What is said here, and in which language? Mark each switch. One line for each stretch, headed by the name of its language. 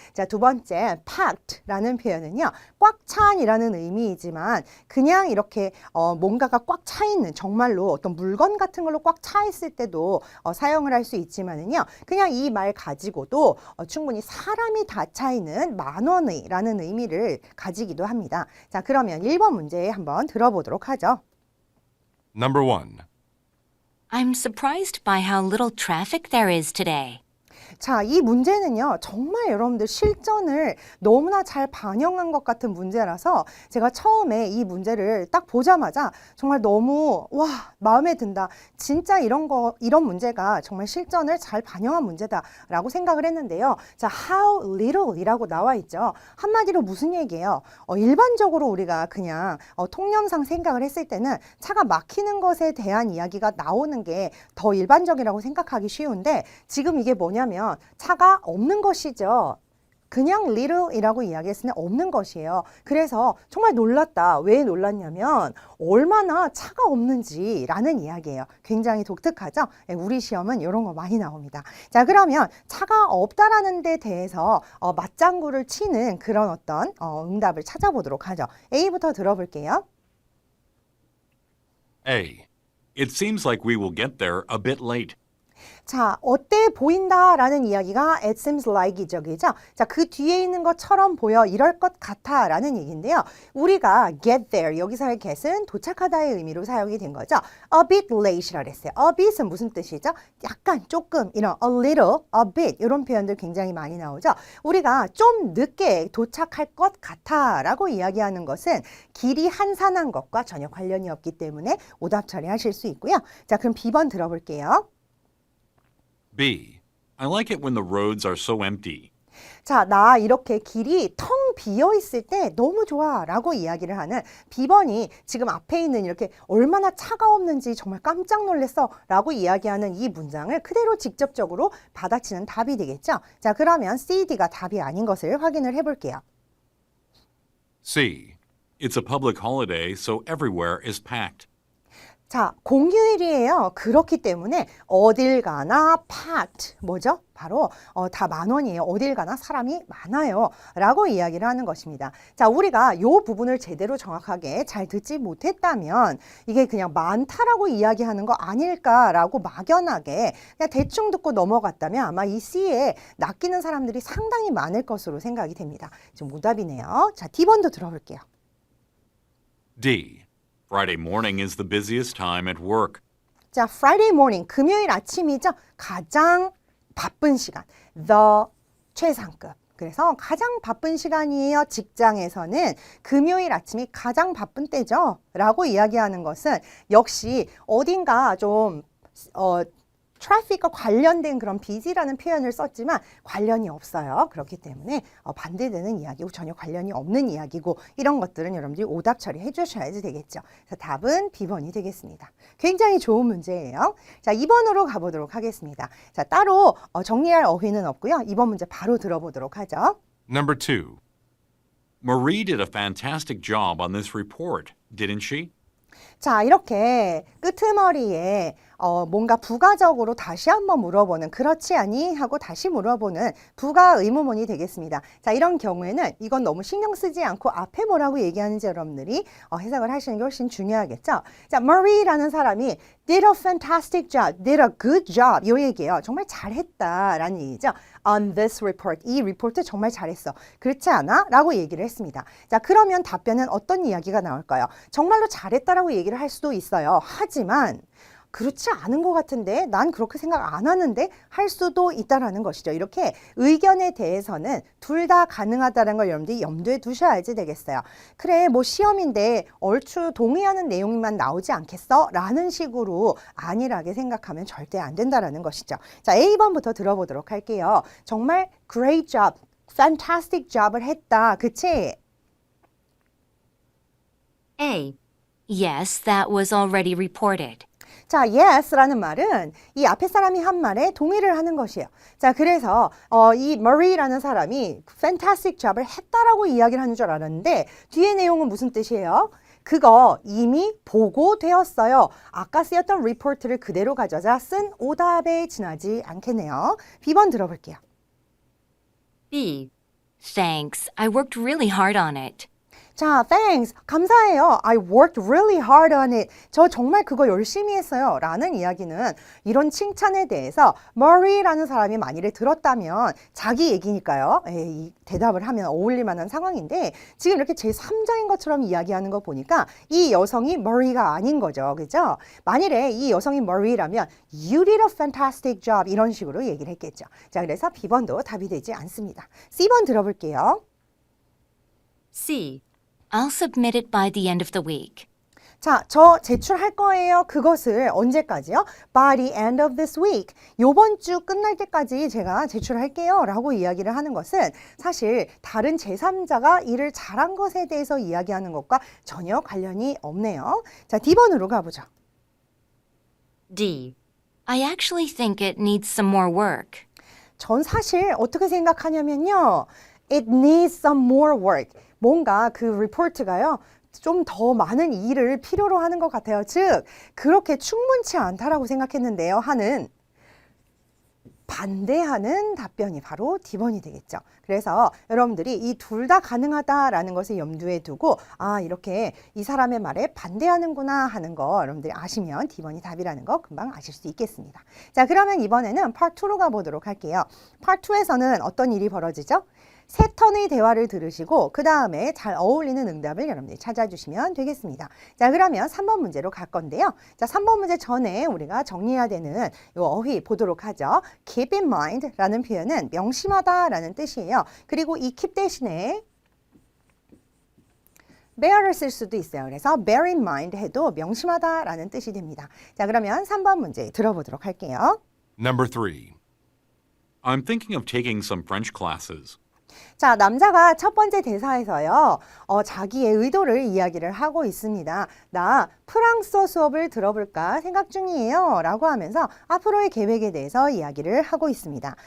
Korean: 자, 두 번째 packed라는 표현은요. 꽉 찬이라는 의미이지만 그냥 이렇게 뭔가가 꽉 차 있는 정말로 어떤 물건 같은 걸로 꽉 차 있을 때도 사용을 할 수 있지만은요. 그냥 이 말 가지고도 충분히 사람이 다 차 있는 만원의라는 의미를 가지기도 합니다. 자, 그러면 1번 문제 한번 들어보도록 하죠.
English: Number 1. I'm surprised by how little traffic there is today.
Korean: 자, 이 문제는요, 정말 여러분들 실전을 너무나 잘 반영한 것 같은 문제라서 제가 처음에 이 문제를 딱 보자마자 정말 너무, 마음에 든다. 진짜 이런 문제가 정말 실전을 잘 반영한 문제다라고 생각을 했는데요. 자,
English: how little
Korean: 이라고 나와 있죠. 한마디로 무슨 얘기예요? 일반적으로 우리가 그냥 통념상 생각을 했을 때는 차가 막히는 것에 대한 이야기가 나오는 게 더 일반적이라고 생각하기 쉬운데 지금 이게 뭐냐면 차가 없는 것이죠. 그냥 little이라고 이야기했으면 없는 것이에요. 그래서 정말 놀랐다. 왜 놀랐냐면 얼마나 차가 없는지라는 이야기예요. 굉장히 독특하죠? 우리 시험은 이런 거 많이 나옵니다. 자, 그러면 차가 없다라는 데 대해서 맞장구를 치는 그런 어떤 응답을 찾아보도록 하죠. A부터 들어볼게요. A.
English: It seems like we will get there a bit late.
Korean: 자, 어때 보인다라는 이야기가
English: it seems like
Korean: 이적이죠. 자, 그 뒤에 있는 것처럼 보여 이럴 것 같아라는 얘기인데요. 우리가
English: get there
Korean: 여기서의 get은 도착하다의 의미로 사용이 된 거죠.
English: a bit late
Korean: 이라고 했어요. a bit은 무슨 뜻이죠? 약간, 조금, 이런
English: a little, a bit
Korean: 이런 표현들 굉장히 많이 나오죠. 우리가 좀 늦게 도착할 것 같아라고 이야기하는 것은 길이 한산한 것과 전혀 관련이 없기 때문에 오답 처리하실 수 있고요. 자, 그럼 B번 들어볼게요.
English: B. I like it when the roads are so empty.
Korean: 자, 나 이렇게 길이 텅 비어 있을 때 너무 좋아 라고 이야기를 하는 B번이 지금 앞에 있는 이렇게 얼마나 차가 없는지 정말 깜짝 놀랐어 라고 이야기하는 이 문장을 그대로 직접적으로 받아치는 답이 되겠죠. 자, 그러면 C, D가 답이 아닌 것을 확인을 해볼게요.
English: C. It's a public holiday, so everywhere is packed.
Korean: 자, 공휴일이에요. 그렇기 때문에 어딜 가나 packed 뭐죠? 바로 다 만원이에요. 어딜 가나 사람이 많아요. 라고 이야기를 하는 것입니다. 자, 우리가 이 부분을 제대로 정확하게 잘 듣지 못했다면 이게 그냥 많다라고 이야기하는 거 아닐까라고 막연하게 그냥 대충 듣고 넘어갔다면 아마 이 C에 낚이는 사람들이 상당히 많을 것으로 생각이 됩니다. 지금 오답이네요. 자, D번도 들어볼게요.
English: D. Friday morning is the busiest time at work.
Korean: 자,
English: Friday morning,
Korean: 금요일 아침이죠. 가장 바쁜 시간, the 최상급. 그래서 가장 바쁜 시간이에요. 직장에서는 금요일 아침이 가장 바쁜 때죠. 라고 이야기하는 것은 역시 어딘가 좀 트래픽과 관련된 그런 busy라는 표현을 썼지만 관련이 없어요. 그렇기 때문에 반대되는 이야기고 전혀 관련이 없는 이야기고 이런 것들은 여러분들이 오답 처리해 주셔야지 되겠죠. 그래서 답은 B번이 되겠습니다. 굉장히 좋은 문제예요. 자, 2번으로 가보도록 하겠습니다. 자, 따로 정리할 어휘는 없고요. 2번 문제 바로 들어보도록 하죠.
English: Number 2. Marie did a fantastic job on this report, didn't she?
Korean: 자, 이렇게 끄트머리에 뭔가 부가적으로 다시 한번 물어보는 그렇지 아니? 하고 다시 물어보는 부가 의문문이 되겠습니다. 자, 이런 경우에는 이건 너무 신경 쓰지 않고 앞에 뭐라고 얘기하는지 여러분들이 해석을 하시는 게 훨씬 중요하겠죠. 자, Marie라는 사람이
English: did a fantastic job, did a good job
Korean: 이 얘기예요. 정말 잘했다라는 얘기죠.
English: On this report,
Korean: 이 리포트 정말 잘했어. 그렇지 않아? 라고 얘기를 했습니다. 자, 그러면 답변은 어떤 이야기가 나올까요? 정말로 잘했다라고 얘기를 할 수도 있어요. 하지만 그렇지 않은 것 같은데 난 그렇게 생각 안 하는데 할 수도 있다라는 것이죠. 이렇게 의견에 대해서는 둘 다 가능하다는 걸 여러분들이 염두에 두셔야지 되겠어요. 그래 뭐 시험인데 얼추 동의하는 내용만 나오지 않겠어? 라는 식으로 안일하게 생각하면 절대 안 된다라는 것이죠. 자, A번부터 들어보도록 할게요. 정말
English: great job, fantastic job
Korean: 을 했다. 그치?
English: A. Yes, that was already reported.
Korean: 자, yes라는 말은 이 앞에 사람이 한 말에 동의를 하는 것이에요. 자, 그래서 이 Marie라는 사람이
English: fantastic job
Korean: 을 했다라고 이야기를 하는 줄 알았는데 뒤에 내용은 무슨 뜻이에요? 그거 이미 보고되었어요. 아까 쓰였던 리포트를 그대로 가져다 쓴 오답에 지나지 않겠네요. B번 들어볼게요.
English: B. Thanks, I worked really hard on it.
Korean: 자, thanks. 감사해요.
English: I worked really hard on it.
Korean: 저 정말 그거 열심히 했어요. 라는 이야기는 이런 칭찬에 대해서 Marie라는 사람이 만일에 들었다면 자기 얘기니까요. 이 대답을 하면 어울릴 만한 상황인데 지금 이렇게 제3자인 것처럼 이야기하는 거 보니까 이 여성이 Marie가 아닌 거죠. 그죠? 만일에 이 여성이 Marie라면
English: You did a fantastic job
Korean: 이런 식으로 얘기를 했겠죠. 자, 그래서 B번도 답이 되지 않습니다. C번 들어볼게요.
English: C. I'll submit it by the end of the week.
Korean: 자, 저 제출할 거예요. 그것을 언제까지요?
English: By the end of this week.
Korean: 요번 주 끝날 때까지 제가 제출할게요. 라고 이야기를 하는 것은 사실 다른 제3자가 일을 잘한 것에 대해서 이야기하는 것과 전혀 관련이 없네요. 자, D번으로 가보죠.
English: D. I actually think it needs some more work.
Korean: 전 사실 어떻게 생각하냐면요.
English: It needs some more work.
Korean: 뭔가 그 리포트가요. 좀 더 많은 일을 필요로 하는 것 같아요. 즉, 그렇게 충분치 않다라고 생각했는데요. 하는 반대하는 답변이 바로 D번이 되겠죠. 그래서 여러분들이 이 둘 다 가능하다라는 것을 염두에 두고 아, 이렇게 이 사람의 말에 반대하는구나 하는 거 여러분들이 아시면 D번이 답이라는 거 금방 아실 수 있겠습니다. 자, 그러면 이번에는 Part 2로 가보도록 할게요. Part 2에서는 어떤 일이 벌어지죠? 세 턴의 대화를 들으시고 그 다음에 잘 어울리는 응답을 여러분들이 찾아주시면 되겠습니다. 자, 그러면 3번 문제로 갈 건데요. 자, 3번 문제 전에 우리가 정리해야 되는 이 어휘 보도록 하죠.
English: Keep in mind
Korean: 라는 표현은 명심하다 라는 뜻이에요. 그리고 이 keep 대신에 bear를 쓸 수도 있어요. 그래서
English: bear in mind
Korean: 해도 명심하다 라는 뜻이 됩니다. 자, 그러면 3번 문제 들어보도록 할게요.
English: Number 3. I'm thinking of taking some French classes.
Korean: 자, 남자가 첫 번째 대사에서요, 자기의 의도를 이야기를 하고 있습니다. 나 프랑스어 수업을 들어볼까 생각 중이에요. 라고 하면서 앞으로의 계획에 대해서 이야기를 하고 있습니다.